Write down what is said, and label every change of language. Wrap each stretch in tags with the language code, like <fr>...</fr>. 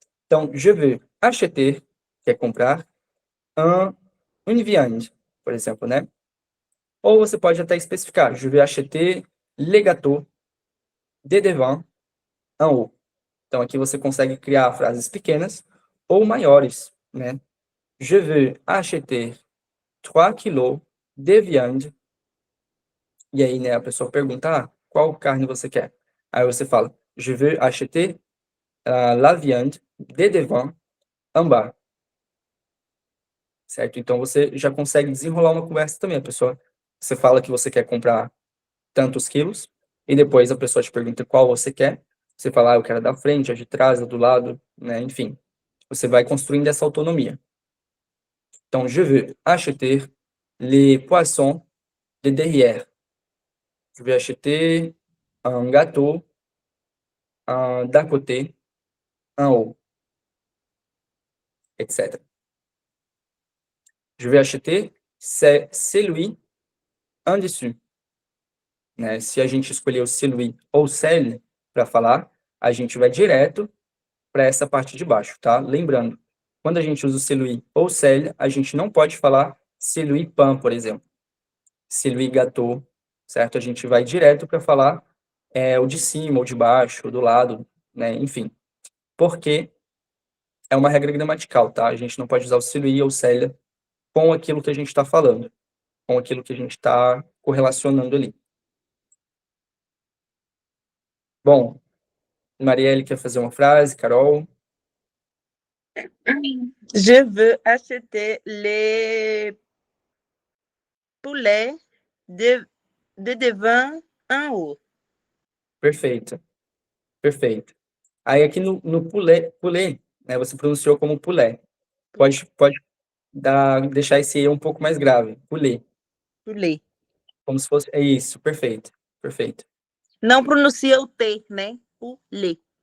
<pt>Então,</pt> <fr>je veux acheter,</fr> <pt>que é comprar,</pt> <fr>une viande,</fr> <pt>por exemplo, né? Ou você pode até especificar,</pt> <fr>je vais acheter les gâteaux de devant en haut.</fr> <pt>Então, aqui você consegue criar frases pequenas ou maiores, né?</pt> <fr>Je veux acheter 3 kilos de viande.</fr> <pt>E aí, né, a pessoa pergunta, qual carne você quer? Aí você fala,</pt> <fr>je veux acheter la viande de devant en bas.</fr> <pt>Certo? Então, você já consegue desenrolar uma conversa também. A pessoa, você fala que você quer comprar tantos quilos, e depois a pessoa te pergunta qual você quer. Você fala, eu quero a da frente, a de trás, a do lado, né? Enfim, você vai construindo essa autonomia.</pt> <fr>Então, je veux acheter les poissons de derrière. Je vais acheter un gâteau d'à côté, en haut, etc. Je vais acheter celui en dessus.</fr> <pt>Né? Se a gente escolher o celui ou celle para falar, a gente vai direto para essa parte de baixo, tá? Lembrando, quando a gente usa o celui ou celle, a gente não pode falar celui pain, por exemplo. Celui gâteau, certo? A gente vai direto para falar o de cima, ou de baixo, ou do lado, né? Enfim, porque é uma regra gramatical, tá? A gente não pode usar o celui ou celle com aquilo que a gente está falando, com aquilo que a gente está correlacionando ali. Bom, Marielle quer fazer uma frase, Carol?</pt> <fr>Je veux acheter les poulets de devant en haut.</fr> <pt>Perfeito, perfeito. Aí aqui no poulet, né, você pronunciou como poulet. Pode deixar esse E um pouco mais grave.</pt> <fr>Poulet. Poulet.</fr> <pt>Como se fosse. É isso, perfeito. Perfeito. Não pronuncia o T, né? Poulet.</pt>